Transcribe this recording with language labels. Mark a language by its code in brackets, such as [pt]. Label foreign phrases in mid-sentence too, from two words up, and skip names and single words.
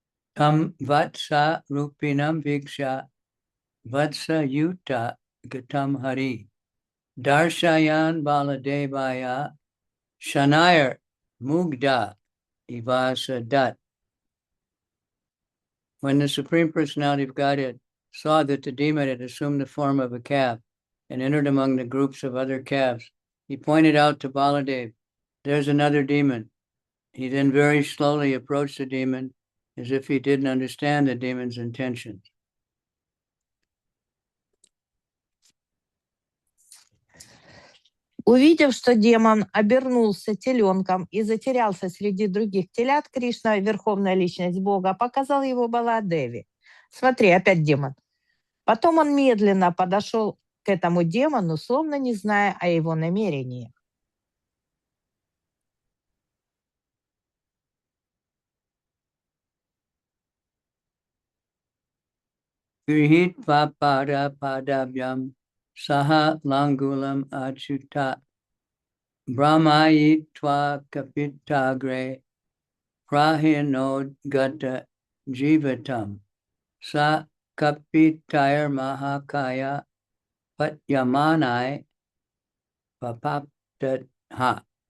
[sa] Tam vatsa rupinam viksha vatsa yuta gatam hari darshayan baladevaya shanayar mugda ivasa dat. [en] When the Supreme Personality of Godhead saw that the demon had assumed the form of a calf and entered among the groups of other calves, he pointed out to Baladev, "There's another demon." He then very slowly approached the demon as if he didn't understand the demon's intentions. [ru] Увидев, что демон обернулся теленком и затерялся среди других телят, Кришна, верховная личность Бога, показал его Баладеве. Смотри, опять демон. Потом он медленно подошел к этому демону, словно не зная о его намерениях. [sa] Grihit papada padabhyam saha langulam achuta brahmayitva kapitagre prahinod gata jivatam sa kapitayar mahakaya patyamanai papaptatha.